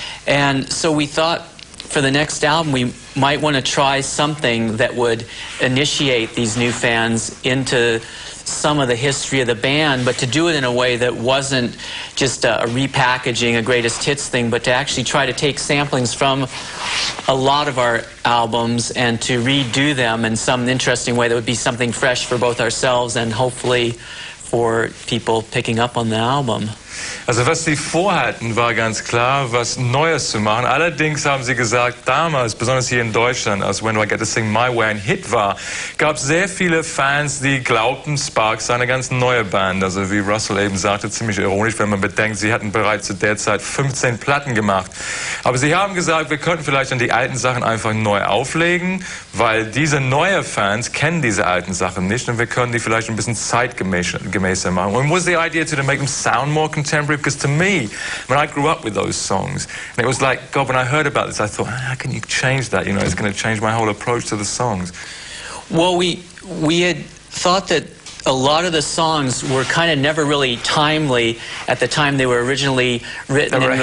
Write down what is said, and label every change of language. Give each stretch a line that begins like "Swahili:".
English: And so we thought for the next album we might want to try something that would initiate these new fans into some of the history of the band, but to do it in a way that wasn't just a repackaging, a greatest hits thing, but to actually try to take samplings from a lot of our albums and to redo them in some interesting way that would be something fresh for both ourselves and hopefully for people picking up on the album.
German: Also was sie vorhatten, war ganz klar, was Neues zu machen. Allerdings haben sie gesagt, damals, besonders hier in Deutschland, als When Do I Get to Sing My Way ein Hit war, gab es sehr viele Fans, die glaubten, Sparks sei eine ganz neue Band. Also wie Russell eben sagte, ziemlich ironisch, wenn man bedenkt, sie hatten bereits zu der Zeit 15 Platten gemacht. Aber sie haben gesagt, wir könnten vielleicht dann die alten Sachen einfach neu auflegen, weil diese neuen Fans kennen diese alten Sachen nicht und wir können die vielleicht ein bisschen zeitgemäßer machen.
English: And was the idea to make them sound more contemporary? Because to me, when I grew up with those songs, and it was like, God, when I heard about this, I thought, how can you change that? You know, it's going to change my whole approach to the songs. Well, we had thought that a lot of the songs were kind of never really timely at the time they were originally written and released.